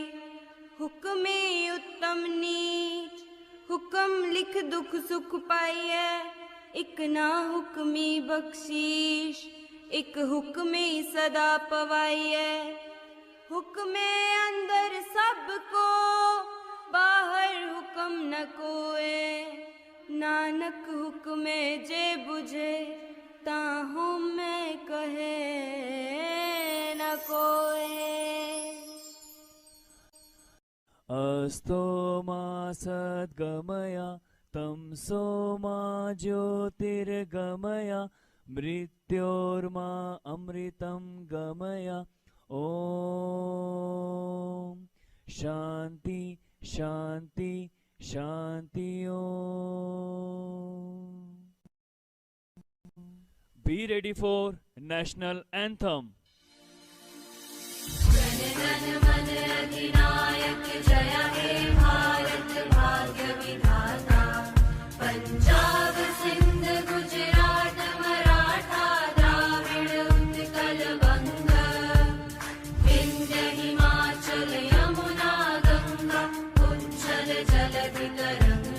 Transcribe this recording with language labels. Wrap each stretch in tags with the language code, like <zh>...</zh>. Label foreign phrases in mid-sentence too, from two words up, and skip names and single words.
<pa>ਹੁਕਮੀ ਉਤਮ ਨੀਚ, ਹੁਕਮ ਲਿਖ ਦੁਖ ਸੁਖ ਪਾਈਏ। ਇਕ ਨਾ ਹੁਕਮੀ ਬਖ਼ਸ਼ੀਸ਼, ਇਕ ਹੁਕਮੀ ਸਦਾ ਪਵਾਈਏ। ਹੁਕਮੇ ਅੰਦਰ ਸਭਕੋ, ਬਾਹਰ ਹੁਕਮ ਨ ਕੋਏ। ਨਾਨਕ ਹੁਕਮੇ ਜੇ ਬੁਝੇ, ਤਾਹੂ ਮੈਂ ਕਹੇ ਨ ਕੋਏ।</pa> <sa>अस्तो मा सद्गमय तमसो मा ज्योतिर्गमय मृत्योर्मा अमृतं गमय। ॐ शान्ति शान्ति शान्ति।</sa> <en>ॐ Be ready for national anthem.</en> <bn>পঞ্জাব সিন্ধ গুজরাট মারাঠা দ্রাবিড় উৎকল বঙ্গ, বিন্ধ্য হিমাচল যমুনা গঙ্গা উজ্জল জলধি তরঙ্গ।</bn>